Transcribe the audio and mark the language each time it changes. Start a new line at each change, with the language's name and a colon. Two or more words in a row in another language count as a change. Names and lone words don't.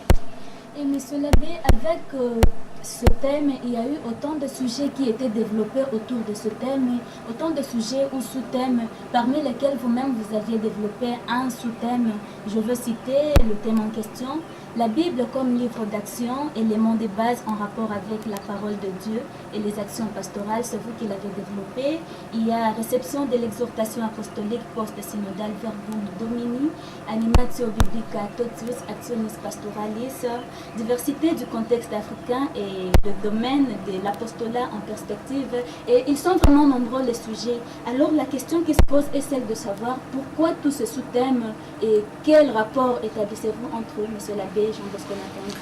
French: Et Monsieur l'abbé, avec ce thème, il y a eu autant de sujets qui étaient développés autour de ce thème, autant de sujets ou sous-thèmes, parmi lesquels vous-même vous aviez développé un sous-thème. Je veux citer le thème en question, la Bible comme livre d'action, élément de base en rapport avec la parole de Dieu et les actions pastorales, c'est vous qui l'avez développé. Il y a réception de l'exhortation apostolique post-synodale Verbum Domini,
Latin: animatio biblica totius actionis pastoralis,
French: diversité du contexte africain et le domaine de l'apostolat en perspective. Et ils sont vraiment nombreux les sujets. Alors la question qui se pose est celle de savoir pourquoi tous ces sous-thèmes et quel rapport établissez-vous entre eux, Monsieur l'abbé Jean Bosco Nathan?